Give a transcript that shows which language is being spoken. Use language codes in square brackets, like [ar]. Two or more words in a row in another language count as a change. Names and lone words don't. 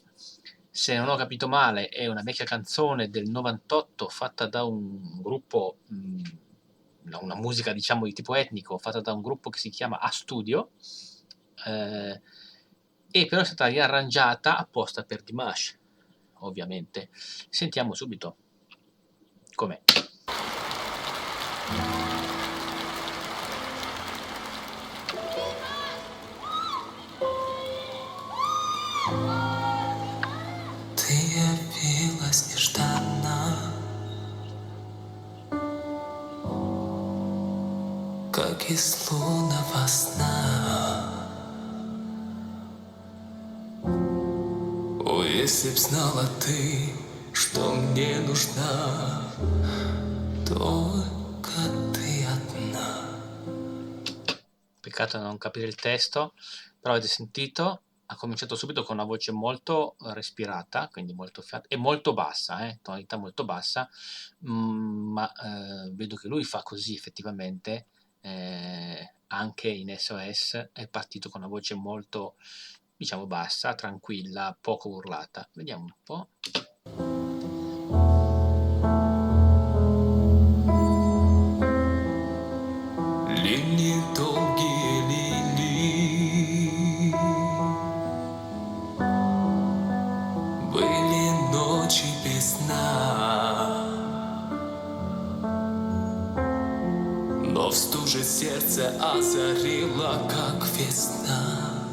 [it] Se non ho capito male, è una vecchia canzone del 98 fatta da un gruppo, una musica diciamo di tipo etnico, fatta da un gruppo che si chiama A Studio, eh, e però è stata riarrangiata apposta per Dimash, ovviamente. Sentiamo subito com'è. [ru] Ты явилась нежданно, как из лунного сна. О, если б знала ты, что мне нужна, только ты одна. [it] Peccato non capire il testo, però avete sentito, ha cominciato subito con una voce molto respirata, quindi molto e molto bassa, tonalità molto bassa, ma vedo che lui fa così effettivamente, anche in SOS è partito con una voce molto, diciamo, bassa, tranquilla, poco urlata. Vediamo un po'. [ru] Линии долгие линии, были ночи без сна, но в стуже сердце озарило, как весна.